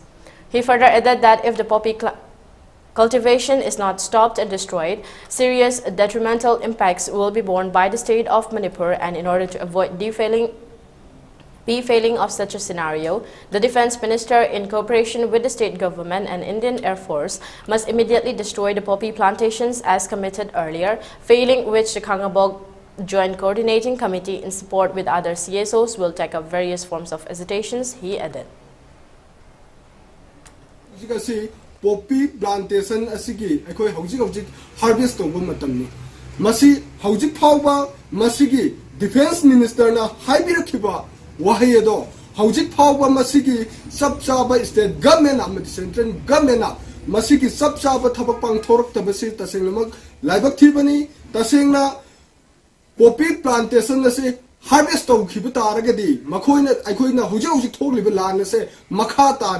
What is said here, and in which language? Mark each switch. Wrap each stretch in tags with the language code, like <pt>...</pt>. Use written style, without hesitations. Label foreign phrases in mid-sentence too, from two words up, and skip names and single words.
<en>He further added that if the poppy cultivation is not stopped and destroyed, serious detrimental impacts will be borne by the state of Manipur, and in order to avoid defailing of such a scenario, the Defence Minister, in cooperation with the state government and Indian Air Force, must immediately destroy the poppy plantations as committed earlier, failing which the Kangabok Joint Coordinating Committee, in support with other CSOs, will take up various forms of agitations, he added. Poppy plantation</en> <mni>asigi ekoi hojik harvest toba matamni masi hojik phawba masigi</mni> <en>defense minister</en> <mni>na haibirakiba wahayedo hojik phawba masigi sab chaba</mni> <en>state government</en> <mni>amati</mni> <en>central government</en> <mni>na masigi sab chaba thabak pangthorok tabasi tasenglamak laibak thibani tasengna</mni> <en>poppy plantation</en> <mni>ase harvest tawkhiba taragadi makhoina aikoina hojik thokliba lan ase makha ta</mni>